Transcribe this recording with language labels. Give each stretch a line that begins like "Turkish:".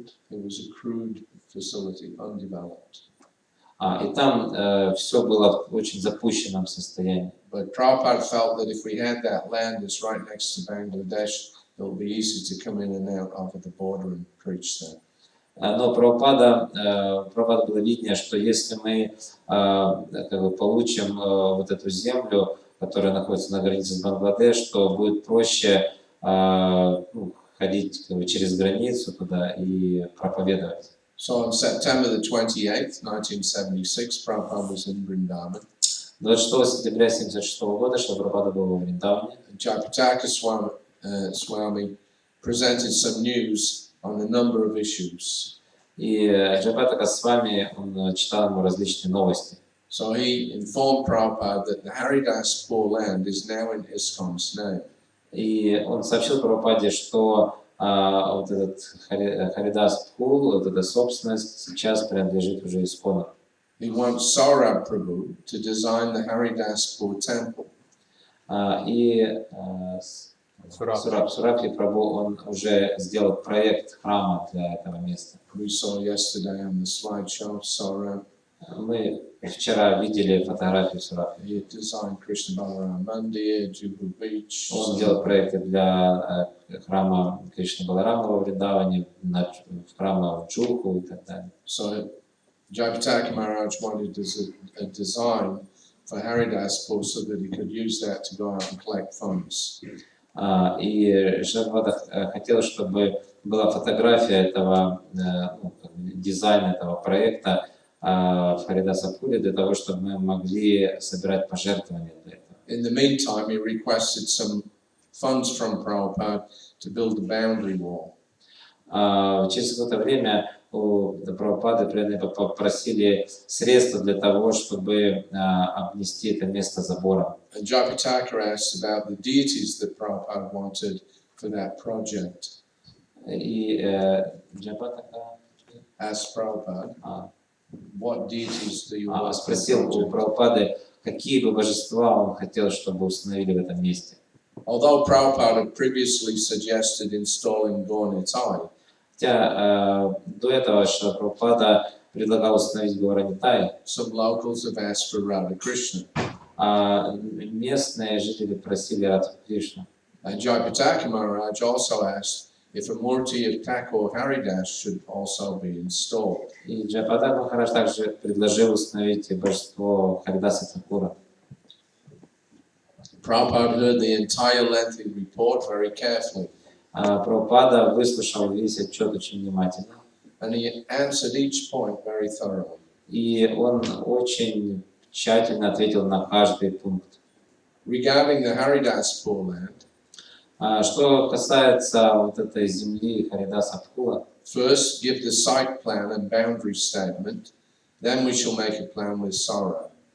English: It was a crude facility, undeveloped.
Russian: И там все было в очень запущенном состоянии.
English: But Prabhupada felt that if we had that land that's right next to Bangladesh, it will be easy to come in and out over the border and preach there.
Russian: Но Прабхупада было виднее, что если мы как бы получим вот эту землю, которая находится на границе с Бангладеш, то будет проще ходить как бы через границу туда и проповедовать.
English: So on September the 28th, 1976, Prabhupada was in Vrindavan.
Russian: 26 сентября 1976 года Шрила Прабхупада был во Вриндаване.
English: Jayapataka Swami presented some news on a number of issues.
Russian: И Джайапатака Свами, он читал ему различные новости.
English: So he informed Prabhupada that the Haridaspur land is now in ISKCON's name.
Russian: И он сообщил Прабхупаде, что вот этот Харидас Пхул, вот эта собственность сейчас принадлежит уже Искону.
English: He wants Saurabh Prabhu to design the Haridaspur temple.
Russian: И Сурабхи Прабху, он уже сделал проект храма для этого места.
English: We saw yesterday on the slideshow Saurabh.
Russian: Мы вчера видели фотографию Сурабхи.
English: He had designed Krishna Balaram Mandir, Juhu Beach.
Russian: Он делал проекты для храма Кришны Баларама во Вриндаване, храма в Джуху и так далее.
English: So Jayapataka Maharaj wanted a design for Haridaspur so that he could use that to go out and collect funds.
Russian: И Шрила хотел, чтобы была фотография этого дизайна этого проекта в Харидасапуре для того, чтобы мы могли собирать пожертвования для этого.
English: In the meantime, he requested some funds from Prabhupada to build a boundary wall.
Russian: Через какое-то время у Прабхупады преданные попросили средства для того, чтобы обнести это место забором.
English: And Jayapataka asked about the deities that Prabhupada wanted for that project.
Russian: И Джайапатака
English: Asked Prabhupada what deities do you want to
Russian: Спросил у Прабхупады, какие бы божества он хотел, чтобы установили в этом месте.
English: Although Prabhupada had previously suggested installing Gaura-Nitai,
Russian: Хотя до этого Шрила Прабхупада предлагал установить Гаура-Нитай,
English: some locals have asked for Radha Krishna.
Russian: местные жители просили Радху Кришну.
English: And Jayapataka Maharaj also asked if a murti of Thakur Haridas should also be installed.
Russian: И Джайапатака Махарадж также предложил установить божество Харидаса Такура.
English: Prabhupada heard the entire lengthy report very carefully,
Russian: Прабхупада выслушал весь отчет очень внимательно.
English: and he answered each point very thoroughly.
Russian: И он очень тщательно ответил на каждый пункт.
English: Regarding the Haridaspur land,
Russian: Что касается вот этой земли Харидаса Пхула,
English: first give the site plan and boundary statement, then we shall make a plan with Sora.